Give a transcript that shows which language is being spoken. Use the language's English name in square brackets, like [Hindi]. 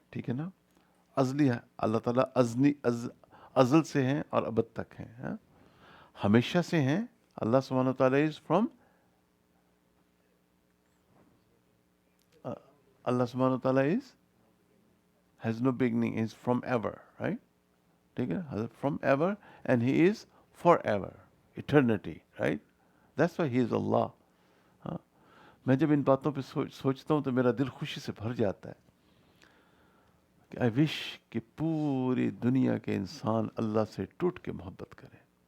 [Urdu] ٹھیک ہے نا؟ ازلی ہے اللہ تعالیٰ، ازل سے ہیں اور ابد تک ہیں، ہمیشہ سے ہیں. [English] اللہ سبحانہ وتعالیٰ is from, Allah سبحانہ وتعالیٰ is has no beginning, is from ever, right? [Urdu] ٹھیک ہے، [English] from ever, and he is forever, eternity, right? That's why he is Allah. [Urdu] ہاں میں جب ان باتوں پہ سوچتا ہوں تو میرا دل خوشی سے بھر جاتا ہے کہ [English] I wish [Urdu] کہ پوری دنیا کے انسان اللہ سے ٹوٹ کے محبت کریں.